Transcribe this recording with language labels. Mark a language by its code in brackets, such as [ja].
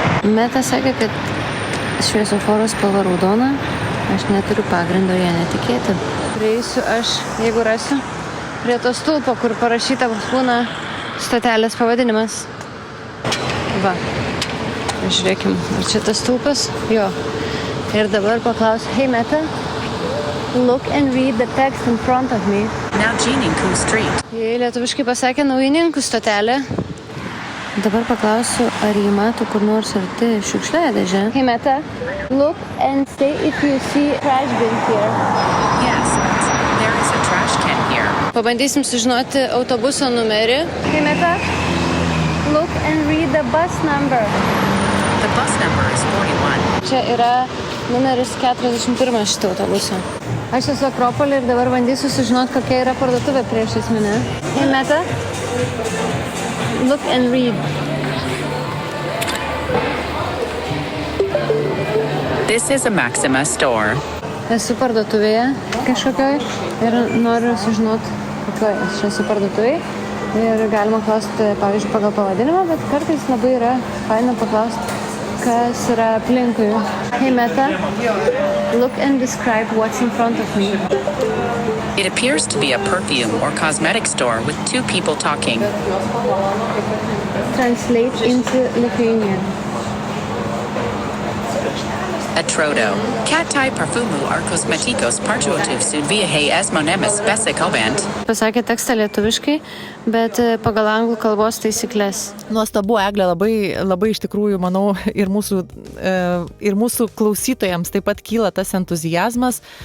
[lt] Meta sakė, kad šviesoforo spalva raudona, aš neturiu pagrindo ją netikėti. Prieisiu aš, jeigu rasiu, prie to stulpo, kur parašyta būna stotelės pavadinimas. Va. Žiūrėkim, ar čia tas stulpas? Jo. Ir dabar paklausiu, [en] hey Meta, look and read the text in front of me. Naujininkų Street. [lt] Jie lietuviškai pasakė naujininkų stotelė. Dabar paklausiu, ar jį mato kur nors arti šiukšliadėžė. [en] Hey Meta, look and say if you see trash bin here. Yes, there is a trash can here. [lt] Pabandysim sužinoti autobuso numerį. [en] Hey Meta, look and read the bus number. The bus number is 41. [lt] Čia yra numeris 41 šito autobuso. Aš esu Akropolį ir dabar bandysiu sužinoti, kokia yra parduotuvė priešais mane. [en] Hey Meta, look and read. This is a Maxima store. [lt] Esu parduotuvėje kažkokioj ir noriu sužinoti, kokioj aš esu parduotuvėje. Ir galima klausti, pavyzdžiui, pagal pavadinimą, bet kartais labai yra faina paklausti, kas yra aplinkui. [en] Hey Meta, look and describe what's in front of me. It appears to be a perfume or cosmetic store with two people talking. Translate into Lithuanian. [lt] Atrodo. Katai parfumų ar kosmetikos parduotuvė su viehais monėmis besikalbant. Pasakė tekstą lietuviškai, bet pagal anglų kalbos taisyklės. Nuostabu, Eglė, labai iš tikrųjų, manau, ir mūsų klausytojams taip pat kyla tas entuziazmas.